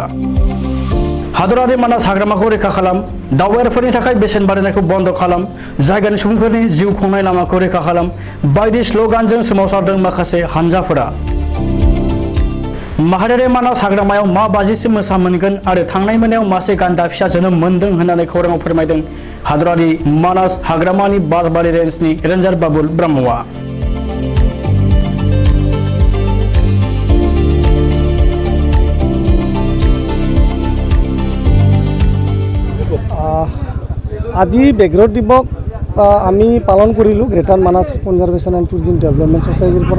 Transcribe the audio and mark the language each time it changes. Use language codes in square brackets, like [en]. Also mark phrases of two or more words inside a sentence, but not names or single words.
[brx] हादरारि मानास हाग्रामाखौ रैखा खालाम, दावबायारिफोरनि थाखाय बेसेन बारायनायखौ बन्द खालाम, जायगानि सुबुंफोरनि जिउ खुंनाय लामाखौ रैखा खालाम बायदि स्ल'गानजों सोमावसारदों माखासे हानजाफोरा। माहारियारि मानास हाग्रामायाव मा बाजिसो मोसा मोनगोन आरो थांनाय मोनायाव मासे गान्दा फिसा जोनोम मोनदों होननानै खौराङाव फोरमायदों हादरारि मानास हाग्रामानि बासबारि रेन्जनि रेन्जार बाबुल ब्रह्मआ। [as] আজি ব্যাঘ্ৰ দিৱস আমি পালন কৰিলোঁ গ্ৰেটাৰ মানাস কনজাৰভেশ্যন এণ্ড টুৰিজম ডেভেলপমেণ্ট ছ'চাইটিৰ পৰা।